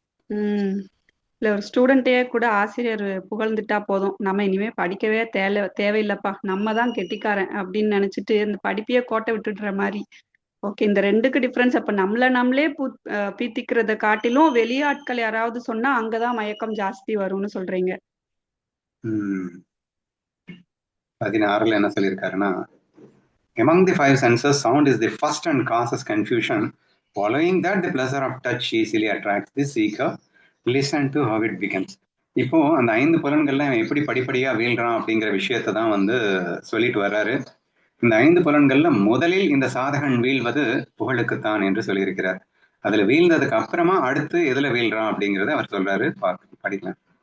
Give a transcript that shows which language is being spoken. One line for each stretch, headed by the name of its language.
Tamil: உம் இல்ல, ஒரு ஸ்டூடெண்ட்டே கூட ஆசிரியர் புகழ்ந்துட்டா போதும், நம்ம இனிமே படிக்கவே தேவையில்லப்பா, நம்ம தான் கெட்டிக்காரன் அப்படின்னு நினைச்சிட்டு இந்த படிப்பையே கோட்டை விட்டுடுற மாதிரி. ஓகே, இந்த ரெண்டுக்கு டிஃபரன்ஸ் அப்ப நம்மளே பீத்திக்கிறத காட்டிலும் வெளியாட்கள் யாராவது சொன்னா அங்கதான் மயக்கம் ஜாஸ்தி வரும்னு சொல்றீங்க. 16ல என்ன சொல்லியிருக்காருன்னா,
English: among the five senses sound is the first and causes confusion, following that the pleasure of touch easily attracts the seeker, listen to how it begins.
Tamil: இப்போ அந்த 5 புலன்கள்ல எப்படி படிப்படியா வீழ்றான் அப்படிங்கிற விஷயத்தை தான் வந்து சொல்லிட்டு வர்றாரு. இந்த 5 புலன்கள்ல முதலில் இந்த சாதகன் வீழ்வது புகழுக்குத்தான் என்று சொல்லியிருக்கிறார். அதுல வீழ்ந்ததுக்கு அப்புறமா அடுத்து எதுல வீழ்றான் அப்படிங்கிறத அவர் சொல்றாரு, படிக்கலாம்.